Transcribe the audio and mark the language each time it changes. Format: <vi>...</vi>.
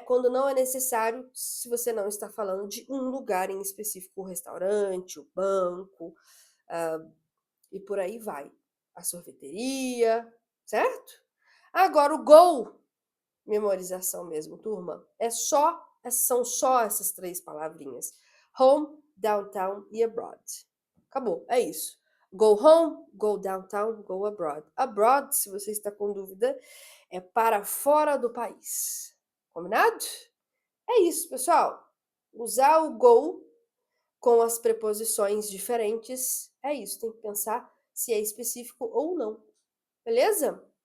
<pt>Quando não é necessário, se você não está falando de um lugar em específico, o restaurante, o banco, e por aí vai. A sorveteria, certo? Agora o go, memorização mesmo, turma, são só essas três palavrinhas. Home, downtown e abroad. Acabou, é isso.</pt> <en>Go home, go downtown, go abroad.</en> <pt>Abroad, se você está com dúvida, é para fora do país. Combinado? É isso, pessoal. Usar o go com as preposições diferentes, é isso. Tem que pensar se é específico ou não. Beleza?</pt>